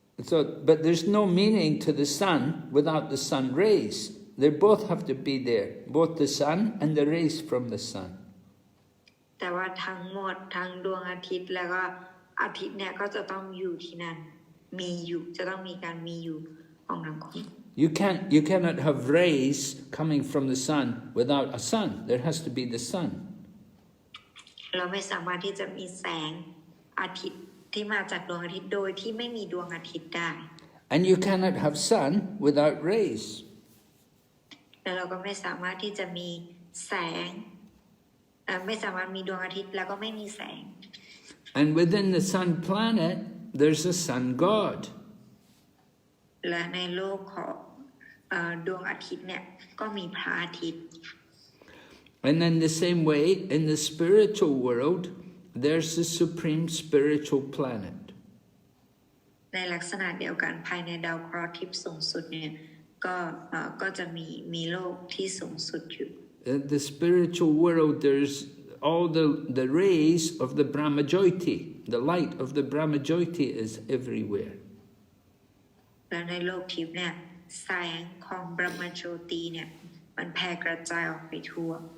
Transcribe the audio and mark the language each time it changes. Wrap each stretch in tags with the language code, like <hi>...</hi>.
<en>So, but there's no meaning to the sun without the sun rays. They both have to be there, both the sun and the rays from the sun.</en> <th>แต่ว่าทั้งหมดทั้งดวงอาทิตย์แล้วก็อาทิตย์เนี่ยก็จะต้องอยู่ที่นั่นมีอยู่จะต้องมีการมีอยู่ของทั้งคู่</th> <en>You cannot have rays coming from the sun without a sun. There has to be the sun.</en> <th>เราไม่สามารถที่จะมีแสงอาทิตย์ที่มาจากดวงอาทิตย์โดยที่ไม่มีดวงอาทิตย์ได้</th> <en>And you cannot have sun without rays.</en> <th>และเราก็ไม่สามารถที่จะมีแสงไม่สามารถมีดวงอาทิตย์แล้วก็ไม่มีแสง</th> <en>And within the sun planet, there's a sun god.</en> <th>และในโลกของดวงอาทิตย์เนี่ยก็มีพระอาทิตย์</th> <en>And in the same way, in the spiritual world, there's the supreme spiritual planet.</en> <th>ในลักษณะเดียวกันภายในดาวเคราะห์ทิพย์สูงสุดเนี่ยก็จะมีโลกที่สูงสุดอยู่</th> <en>In the spiritual world, there's all the rays of the Brahma-jyoti. The light of the Brahma-jyoti is everywhere.</en> <th>และในโลกทิพย์เนี่ยแสงของบรมโจติเนี่ยมันแผ่กระจายออกไปทั่ว</th>